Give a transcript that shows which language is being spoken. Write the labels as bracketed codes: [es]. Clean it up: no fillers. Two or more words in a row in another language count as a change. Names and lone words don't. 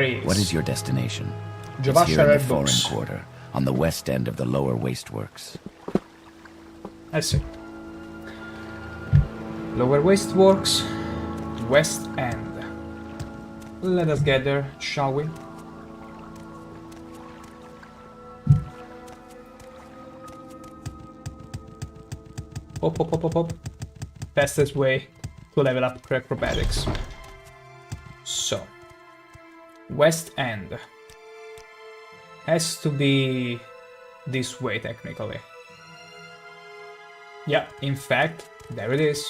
[en] What is your destination? Jobasha It's here in the Rare foreign books. quarter, on the west end of the lower wasteworks. I see. Lower wasteworks, west end. Let us get there, shall we? Hop, hop, hop, hop, hop. Fastest way to level up acrobatics. So, west end has to be this way technically. Yeah, in fact, there it is.